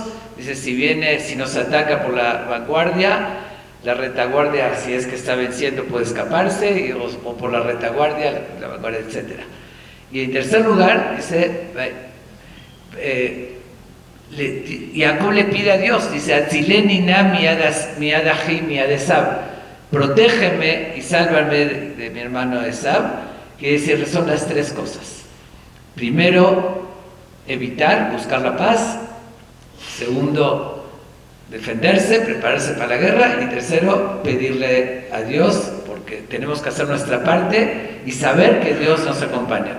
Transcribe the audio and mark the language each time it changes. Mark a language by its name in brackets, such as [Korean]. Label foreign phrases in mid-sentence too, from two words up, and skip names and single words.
[Spanish] Dice, si nos ataca por la vanguardia, la retaguardia, si es que está venciendo, puede escaparse, o por la retaguardia, la vanguardia, etc. Y en tercer lugar, dice, Jacob le pide a Dios, dice, [Hebrew] Atzileni na miad achi miad Esab, [Spanish] protégeme y sálvame de mi hermano Esab, que decir, son las tres cosas. Primero, evitar, buscar la paz. Segundo, defenderse, prepararse para la guerra. Y tercero, pedirle a Dios, porque tenemos que hacer nuestra parte y saber que Dios nos acompaña.